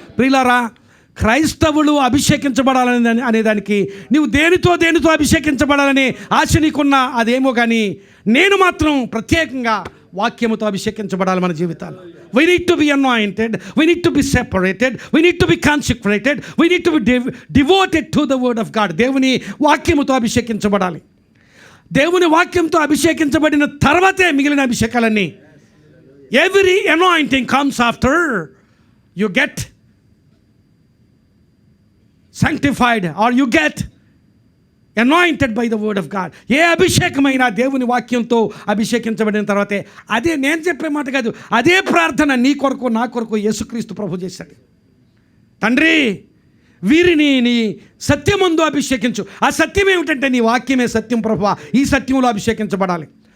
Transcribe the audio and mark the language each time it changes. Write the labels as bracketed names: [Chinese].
[Telugu] ప్రియులారా, క్రైస్తవులు అభిషేకించబడాలని అనేదానికి నీవు దేనితో అభిషేకించబడాలని ఆశ నీకున్నా అదేమో, కానీ నేను మాత్రం ప్రత్యేకంగా వాక్యముతో అభిషేకించబడాలి మన జీవితాలు. [English] We need to be anointed, we need to be separated, we need to be consecrated, we need to be devoted to the word of God. [Telugu] దేవుని వాక్యముతో అభిషేకించబడాలి. దేవుని వాక్యంతో అభిషేకించబడిన తర్వాతే మిగిలిన అభిషేకాలన్నీ. [English] Every anointing comes after you get sanctified or you get anointed by the word of God. [Telugu] ఏ అభిషేకమైనా దేవుని వాక్యంతో అభిషేకించబడిన తర్వాతే. అదే నేను చెప్పే మాట కాదు, అదే ప్రార్థన నీ కొరకు నా కొరకు యేసుక్రీస్తు ప్రభు చేశాడు. తండ్రి, వీరిని నీ సత్యమందు అభిషేకించు. ఆ సత్యం ఏమిటంటే నీ వాక్యమే సత్యం ప్రభువా, ఈ సత్యంలో అభిషేకించబడాలి.